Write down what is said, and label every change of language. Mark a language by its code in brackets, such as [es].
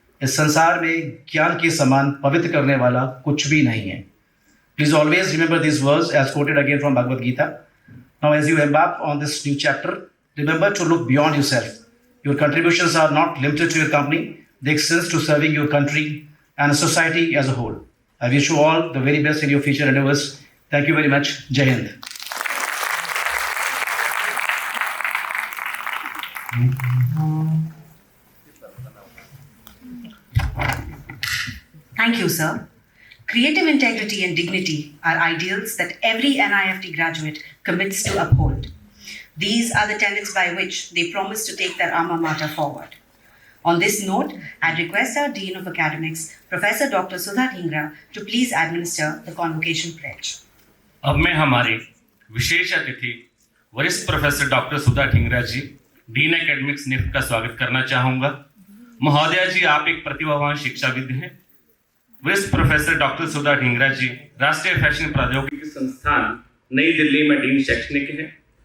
[hi] इस संसार में ज्ञान के समान पवित्र करने वाला कुछ भी नहीं है. [en] Please always remember these words as quoted again from Bhagavad Gita. Now, as you embark on this new chapter, remember to look beyond yourself. Your contributions are not limited to your company. They extend to serving your country and society as a whole. I wish you all the very best in your future endeavors. Thank you very much. Jai Hind. Thank you, sir. Creative integrity and dignity are ideals that every NIFT graduate commits to uphold. These are the tenets by which they promise to take their alma mater forward. On this note, I request our Dean of Academics, Professor Dr. Sudha Dhingra, to please administer the convocation pledge. [hi] अब मैं हमारे विशेष अतिथि वरिष्ठ professor doctor सुधा ढींगरा जी, dean academics NIFT का स्वागत करना चाहूंगा। महोदया जी, आप एक प्रतिभावान शिक्षाविद हैं। वरिष्ठ प्रोफेसर डॉक्टर सुधा ढींगरा जी राष्ट्रीय फैशन प्रौद्योगिकी संस्थान नई दिल्ली में डीन शैक्षणिक हैं।